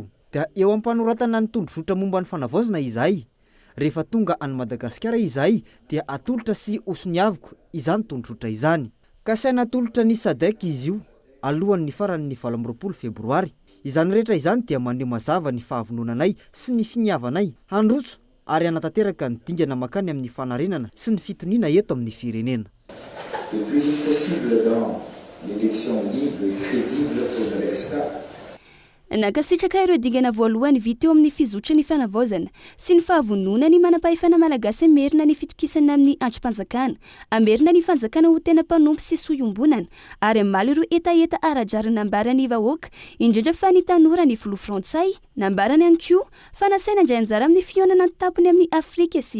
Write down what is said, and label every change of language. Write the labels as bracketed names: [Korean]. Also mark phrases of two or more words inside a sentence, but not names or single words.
[Malagasy] Dia eo ampanoratana ny tondrotra momba ny fanavaozana izahay rehefa tonga any Madagasikara izahay dia atolotra sy osoniaviko izany tondrotra izany ka saina atolotra ny SADC izy io alohan'ny faran'ny 20 febroary izany rehetra izany dia maneho mazava ny fahavononanay sy ny finiavanay handroso ary anatanteraka ny dingana makany amin'ny fanarenana sy ny fitoniana eto amin'ny firenena. [French] Le plus vite possible dans l'élection libre et crédible pour Madagascar. [Malagasy] Nakasitraka ireo dingana voalohany vita eo amin'ny fizotra ny fanavaozana sy ny fahavonona ny manam-pahefana malagasy amerina ny fitokisana amin'ny antrim-panjakana, amerina ny fanjakana ho tena mpanompo sy soiombonana ary amaly ireo etaeta aradrarina nambarany vahoaka indrindra fa ny tanora ny filoha frantsay nambarany ihany koa fa nasaina indray anjara amin'ny fionana ny-tampony amin'ny Afrika sy